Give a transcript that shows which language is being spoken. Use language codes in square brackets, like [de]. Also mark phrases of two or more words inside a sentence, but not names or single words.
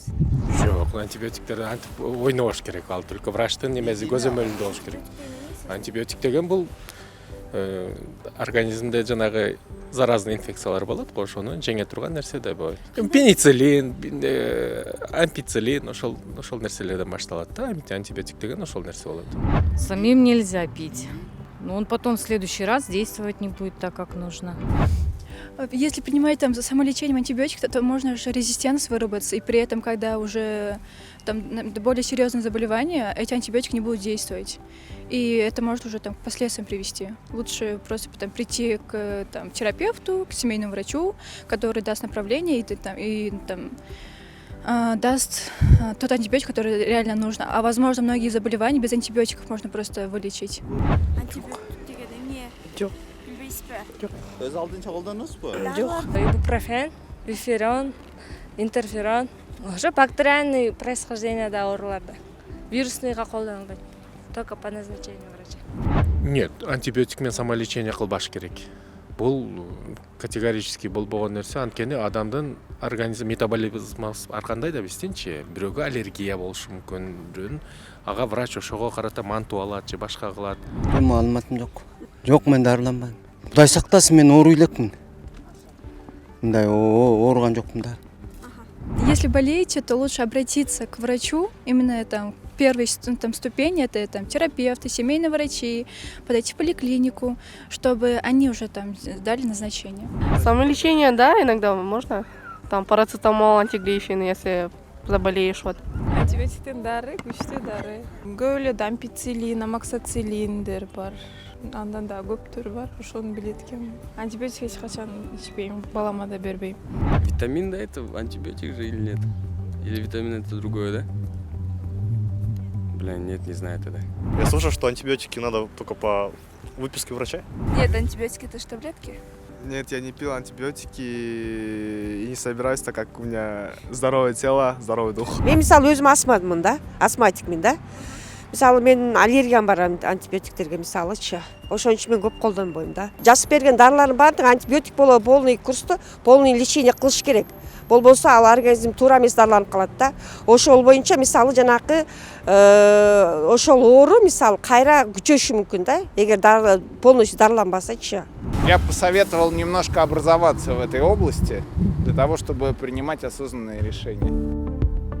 [ky] Жок, антибиотиктерди антип ойнобош керек. Ал только врачтын эмеси көзөмөлүндө болуш керек. Антибиотик деген бул организмде жанагы заразный инфекциялар болот го, ошону жеңе турган нерсе да. Пенициллин, ампициллин ошол нерселерден башталат да. Антибиотик деген ошол нерсе болот. [ru] Самим нельзя пить. Но он потом в следующий раз действовать не будет так, как нужно. Если принимать там самолечением антибиотиков, то можно же резистентность выработаться, и при этом, когда уже там более серьезные заболевания, эти антибиотики не будут действовать. И это может уже там, к последствиям привести. Лучше просто там, прийти к терапевту, к семейному врачу, который даст направление и даст тот антибиотик, который реально нужно. А возможно, многие заболевания без антибиотиков можно просто вылечить. [ky] Антибиотик деген эмне? Жок. Билбейсизби? Өз алдынча колдоносузбу? Жок. Ибупрофен, биферон, интерферон. Ошо [ru] бактериальный происхождения [ky] ооруларда. Вирусныйга колдонулбайт. [ru] Только по назначению врача. Нет, [ky] антибиотик менен самолечение кылбаш керек. Бул категорически болбогон нерсе, анткени адамдын организм метаболизмасы ар кандай да билсеңчи, бирөөгө аллергия болушу мүмкүн, бирөөнүн ага врач ошого карата мантуу алат же башка кылат. Маалыматым жок. Жок, мен дарыланбайм. Кудай сактасын, мен ооруй элекмин. Мындай ооруган жокмун да. [ru] Если болеете, то лучше обратиться к врачу, именно там первой ступени, это там терапевты, семейные врачи, подойти в поликлинику, чтобы они уже там дали назначение. Самолечение, да, иногда можно. Там парацетамол, антиглифин, если заболеешь. Вот. [ky] Антибиотиктин дары, күчтүү дары. Көп эле ампициллин, амоксициллиндер бар. Андан да көп түрү бар, ошону билет экенмин. Антибиотик эч качан ичпейм, балама да бербейм. [ru] Витамин, да, это антибиотик же или нет? Или витамин это другое, да? Блин, нет, не знаю тогда. Я слышал, что антибиотики надо только по выписке врача. Нет, антибиотики это же таблетки. Нет, я не пил антибиотики и не собираюсь, так как у меня здоровое тело, здоровый дух. [ky] Мен мисалы өзүм астмадмын да, астматикмин да. Мисалы мен аллергиям бар антибиотиктерге мисалычы. Ошон үчүн мен көп колдонбойм да. Жазып берген дарылардын баардыгы антибиотик болобу, [ru] полный курсту, полный лечение [ky] кылыш керек. Болбосо ал организм туура эмес дарыланып калат да. Ошол боюнча мисалы жанакы ошол оору мисалы кайра күчөшү мүмкүн да, эгер полностью дарыланбасачы. [ru] Я посоветовал немножко образоваться в этой области для того, чтобы принимать осознанные решения.